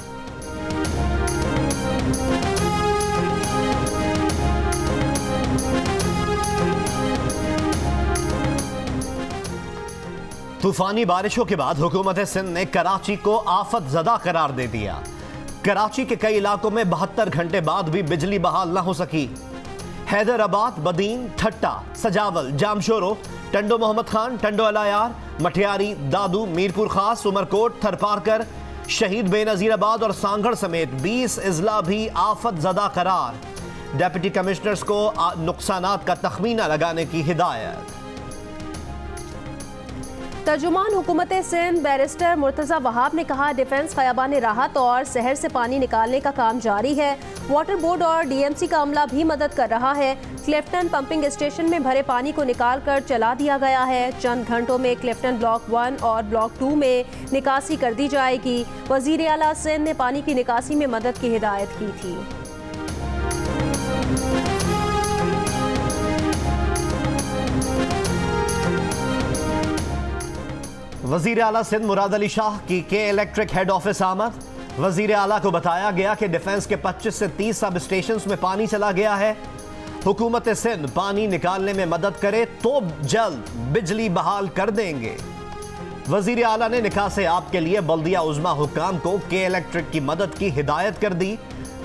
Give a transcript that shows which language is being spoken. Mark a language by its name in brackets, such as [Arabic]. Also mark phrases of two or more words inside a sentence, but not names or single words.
[Urdu] طوفانی بارشوں کے بعد حکومت سندھ نے کراچی کو آفت زدہ قرار دے دیا. کراچی کے کئی علاقوں میں 72 گھنٹے بعد بھی بجلی بحال نہ ہو سکی. حیدرآباد، بدین، ٹھٹھہ، سجاول، جامشورو، ٹنڈو محمد خان، ٹنڈو الہ یار، مٹیاری، دادو، میرپور خاص، عمرکوٹ، تھرپارکر، شہید بینظیرآباد اور سانگھڑ سمیت 20 اضلاع بھی آفت زدہ قرار. [English] deputy commissioners [Urdu] کو نقصانات کا تخمینہ لگانے کی ہدایت. ترجمان حکومت سندھ بیرسٹر مرتضیٰ وہاب نے کہا ڈیفنس خیابان راحت اور شہر سے پانی نکالنے کا کام جاری ہے. واٹر بورڈ اور DMC کا عملہ بھی مدد کر رہا ہے۔ کلفٹن پمپنگ اسٹیشن میں بھرے پانی کو نکال کر چلا دیا گیا ہے. چند گھنٹوں میں کلفٹن بلاک 1 اور بلاک 2 میں نکاسی کر دی جائے گی. وزیر اعلیٰ سندھ نے پانی کی نکاسی میں مدد کی ہدایت کی تھی. وزیر اعلیٰ سندھ مراد علی شاہ کی کے الیکٹرک [English] head office [Urdu] آمد. وزیر اعلیٰ کو بتایا گیا کہ ڈیفنس کے 25 سے 30 [English] sub station [Urdu] میں پانی چلا گیا ہے. حکومت سندھ پانی نکالنے میں مدد کرے تو جلد بجلی بحال کر دیں گے. وزیر اعلیٰ نے نکاسی آب کے لیے بلدیہ عظمیٰ حکام کو کے الیکٹرک کی مدد کی ہدایت کر دی.